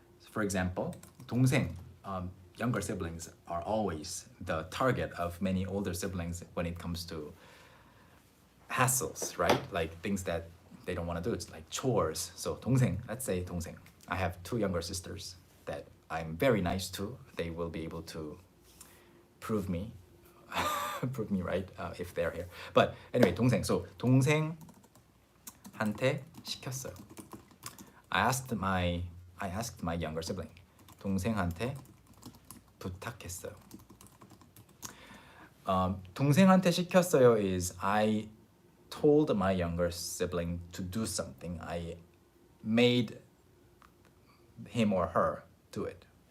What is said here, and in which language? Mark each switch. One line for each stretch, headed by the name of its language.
English: For example, 동생, younger siblings are always the target of many older siblings when it comes to hassles, right? Like things that they don't want to do. It's like chores. So 동생, let's say 동생. I have two younger sisters that I'm very nice to. They will be able to prove me right if they're here. But anyway, 동생.
Korean: So 동생한테 시켰어요.
English: I asked my younger sibling.
Korean: 동생한테 부탁했어요. 동생한테 시켰어요
English: is I told my younger sibling to do something. I made him or her do it.